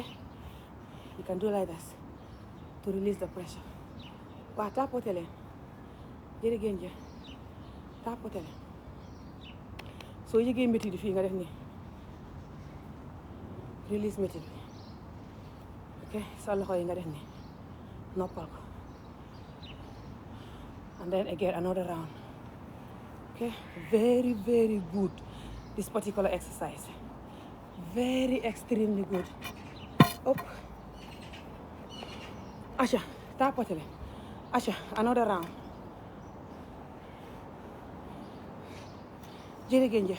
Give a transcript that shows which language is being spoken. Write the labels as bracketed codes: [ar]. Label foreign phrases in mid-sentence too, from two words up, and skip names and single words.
[en] You can do like this to release the pressure. [wo] Waaw tapote leen jërëgéen jëf tapote leen soo yëgee métti di fii nga def nii release métti bi ok sa loxo yi nga def nii noppal ko [en] and then again another round. Okay, very very good this particular exercise. Very extremely good. Up. Asha, [wo] tapote leen. [en] Asha, another round. [wo] Jërëgéen jëf.